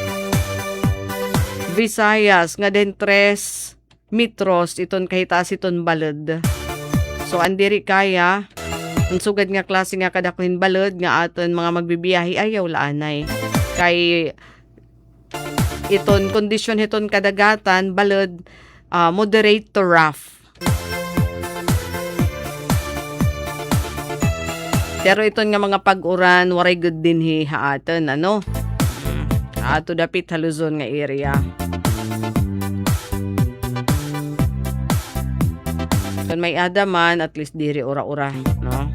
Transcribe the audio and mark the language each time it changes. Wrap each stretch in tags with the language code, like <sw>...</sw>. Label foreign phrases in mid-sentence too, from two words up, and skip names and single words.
<war>Visayas, nga den 3 metros, iton kahitas iton balod. So, andiri kaya, ang sugad nga klase nga kadakuhin balod, nga aton mga magbibiyahe, ayaw laanay. Kay, iton kondisyon iton kadagatan, balod,</war> <en>moderate to rough.</en> <war>Pero ito nga mga pag-uran, waray good din haaton, ato dapit Luzon nga area. Kung may adaman, at least diri ura-ura, no?</war>